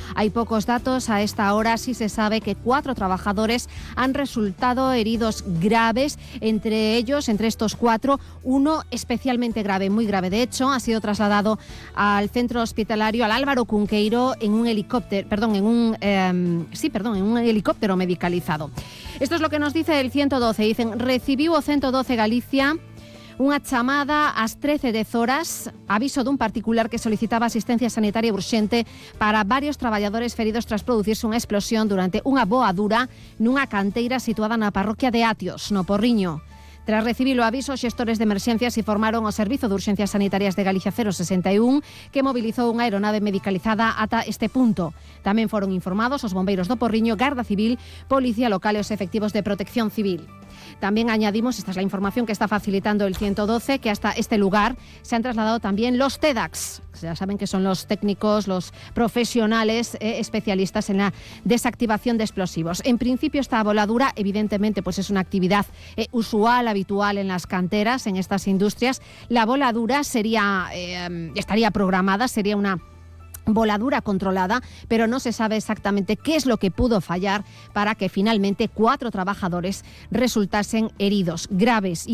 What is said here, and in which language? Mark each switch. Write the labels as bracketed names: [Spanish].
[Spanish] Hay pocos datos a esta hora. Sí se sabe que 4 trabajadores han resultado heridos graves. Entre ellos, entre estos 4, uno especialmente grave, muy grave. De hecho, ha sido trasladado al centro hospitalario, al Álvaro Cunqueiro, en un helicóptero, en un helicóptero medicalizado. Esto es lo que nos dice el 112. [Galician] Dicen: recibiu o 112 Galicia unha chamada ás 13:10 horas, aviso dun particular que solicitaba asistencia sanitaria urxente para varios traballadores feridos tras producirse unha explosión durante unha boadura nunha canteira situada na parroquia de Atios, no Porriño. Tras recibir o aviso, xestores de emerxencias informaron o Servizo de Urxencias Sanitarias de Galicia 061, que movilizou unha aeronave medicalizada ata este punto. Tamén foron informados os bombeiros do Porriño, Garda Civil, Policía Local e os efectivos de Protección Civil. [Spanish] Tamén añadimos, [Galician] esta é a información que está facilitando [Spanish] el 112, que hasta este lugar se han trasladado tamén los TEDx. Ya saben que son los técnicos, los profesionales especialistas en la desactivación de explosivos. En principio, esta voladura, evidentemente, pues es una actividad usual, habitual en las canteras, en estas industrias. La voladura sería, estaría programada, sería una voladura controlada, pero no se sabe exactamente qué es lo que pudo fallar para que finalmente 4 trabajadores resultasen heridos graves.